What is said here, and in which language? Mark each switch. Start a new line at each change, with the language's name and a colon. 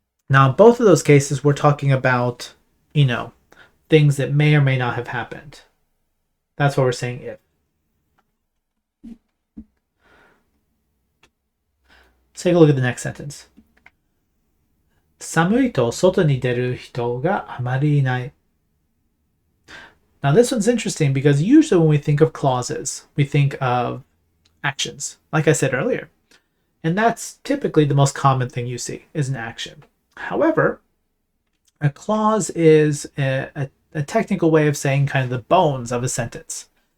English: Now, in both of those cases, we're talking about, things that may or may not have happened. That's what we're saying if. Let's take a look at the next sentence.
Japanese: 寒いと外に出る人があまりいない.
English: Now this one's interesting because usually when we think of clauses, we think of actions, like I said earlier. And that's typically the most common thing you see is an action. However, a clause is a technical way of saying kind of the bones of a sentence.